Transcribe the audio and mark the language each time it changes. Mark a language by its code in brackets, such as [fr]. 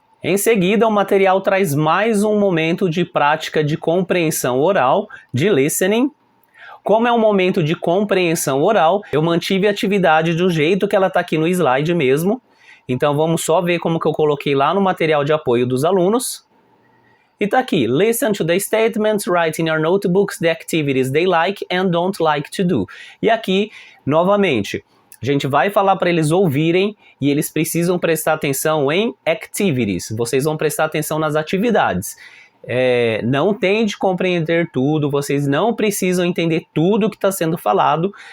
[pt] Em seguida, o material traz mais um momento de prática de compreensão oral, de listening. Como é um momento de compreensão oral, eu mantive a atividade do jeito que ela está aqui no slide mesmo. Então vamos só ver como que eu coloquei lá no material de apoio dos alunos. E está aqui, [en] listen to the statements, write in your notebooks the activities they like and don't like to do. [pt] E aqui, novamente, a gente vai falar para eles ouvirem e eles precisam prestar atenção em activities. Vocês vão prestar atenção nas atividades. Não tente compreender tudo, vocês não precisam entender tudo que está sendo falado.